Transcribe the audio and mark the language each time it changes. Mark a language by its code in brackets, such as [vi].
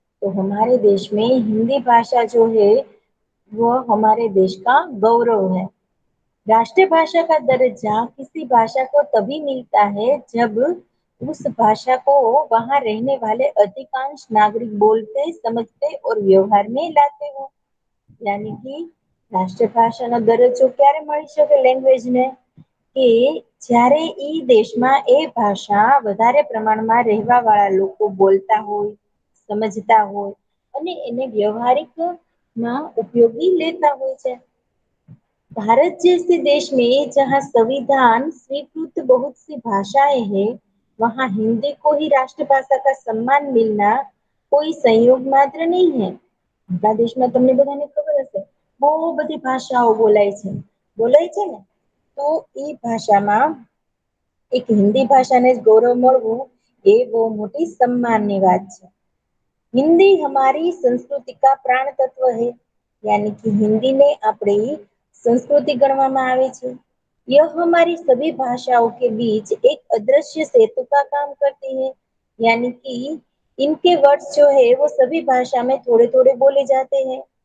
[hi] तो हमारे देश में हिंदी भाषा जो है वो हमारे देश का गौरव है। राष्ट्रीय भाषा का दर्जा किसी भाषा को तभी मिलता है जब उस भाषा को वहाँ रहने वाले अधिकांश नागरिक बोलते, समझते और व्यवहार में लाते हो। यानी कि [gu] રાષ્ટ્રભાષાનો દરજ્જો ક્યારે મળી શકે લેંગ્વેજને? કે જ્યારે ઈ દેશમાં એ ભાષા વધારે પ્રમાણમાં રહેવા વાળા લોકો બોલતા હોય, સમજતા હોય અને એને વ્યવહારિક માં ઉપયોગી લેતા હોય છે। [hi] भारत जैसे देश में जहाँ संविधान स्वीकृत बहुत सी भाषाएं हैं, वहाँ हिंदी को ही राष्ट्रभाषा का सम्मान मिलना कोई संयोग मात्र नहीं है। [gu] આપણા દેશમાં તમને બધાને ખબર હશે બહુ બધી ભાષાઓ બોલાય છે ને, તો એ ભાષામાં એક હિન્દી ભાષાને જ ગૌરવ મળવું એ બહુ મોટી સન્માનની વાત છે। [hi] हिंदी हमारी संस्कृति का प्राण तत्व है। यानी कि हिंदी ने अपनी संस्कृति गणવામાં આવે છે। यह हमारी सभी भाषाओं के बीच एक अदृश्य सेतु का काम करती है। यानी कि इनके वर्ड्स जो है वो सभी भाषा में थोड़े थोड़े बोले जाते हैं।